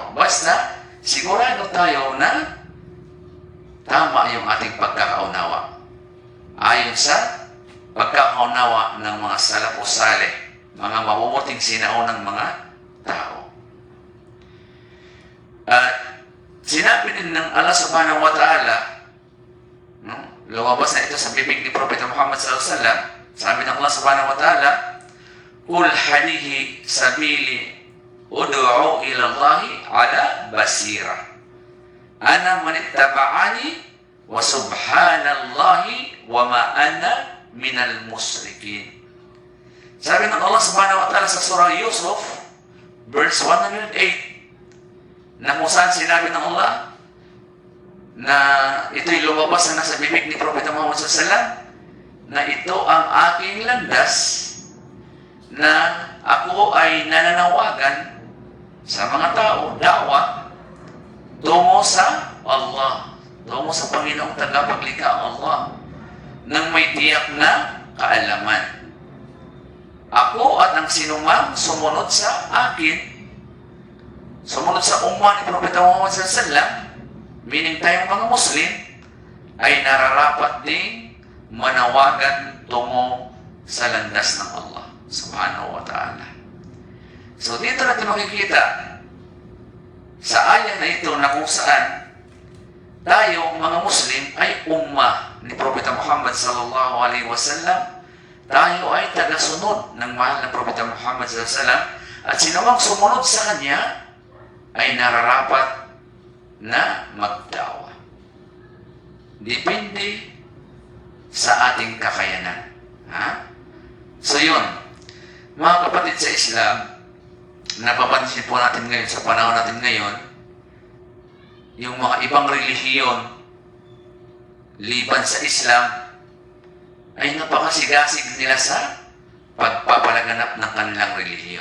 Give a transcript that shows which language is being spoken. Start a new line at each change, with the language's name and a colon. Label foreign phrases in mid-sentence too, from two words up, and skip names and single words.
Filipino: Basta, sigurado tayo na tama yung ating pagkakaunawa. Ayon sa pagkakaunawa ng mga
Arabic: السلف الصالح,
Filipino: mga mabubuting sinaunang mga tao. At sinabi din ng Allah
Arabic: سبحانه وتعالى,
Filipino: lumabas na ito sa bibig ni Propeta Muhammad
Arabic: صلى الله عليه وسلم,
Filipino: sabi ng Allah
Arabic: سبحانه وتعالى، قل هذه سبيلي أدعو إلى الله على بصيرة. أنا ومن اتبعني وسبحان الله وما أنا من المشركين.
Filipino: Sabi ng Allah
Arabic: سبحانه وتعالى
Filipino: sa surah Yusuf, verse 108, na kung saan sinabi ng Allah na ito'y lumabas na nasa bibig ni Propeta Muhammad
Arabic: صلى الله عليه وسلم,
Filipino: na ito ang aking landas na ako ay nananawagan sa mga tao, dawa, tungo sa Allah, tungo sa Panginoong tagapaglikha Allah, nang may tiyak na kaalaman. Ako at ang sinumang sumunod sa akin, sumunod sa ummah ni Propeta Muhammad
Arabic: صلى الله عليه وسلم,
Filipino: meaning tayong mga Muslim, ay nararapat ding manawagan tungo sa landas ng Allah
Arabic: سبحانه وتعالى.
Filipino: So dito natin makikita sa aya na ito na kung saan tayo mga Muslim ay ummah ni Propeta Muhammad
Arabic: صلى الله عليه وسلم.
Filipino: Tayo ay tagasunod ng mahal na Propeta Muhammad
Arabic: صلى الله عليه وسلم,
Filipino: at sinumang sumunod sa kanya ay nararapat na magdawa. Depende sa ating kakayanan. So yun, mga kapatid sa Islam, napapansin po natin ngayon sa panahon natin ngayon, yung mga ibang relihiyon liban sa Islam ay napakasigasig nila sa pagpapalaganap ng kanilang relihiyon.